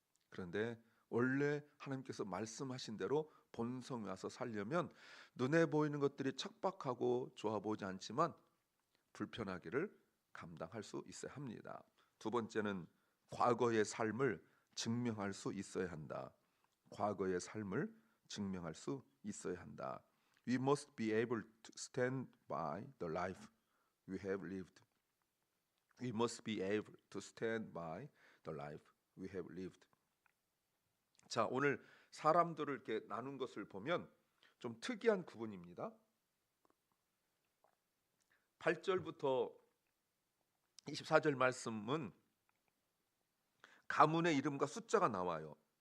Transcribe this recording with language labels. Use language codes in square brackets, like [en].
[ko] 그런데 원래 하나님께서 말씀하신 대로 본성에 와서 살려면 눈에 보이는 것들이 척박하고 좋아 보이지 않지만 불편하기를 감당할 수 있어야 합니다. 두 번째는 과거의 삶을 증명할 수 있어야 한다. 과거의 삶을 증명할 수 있어야 한다. [en] We must be able to stand by the life we have lived. We must be able to stand by the life we have lived. [ko] 자, 오늘 사람들을 이렇게 나눈 것을 보면 좀 특이한 구분입니다. 8절부터 24절 말씀은 가문의 이름과 숫자가 나와요.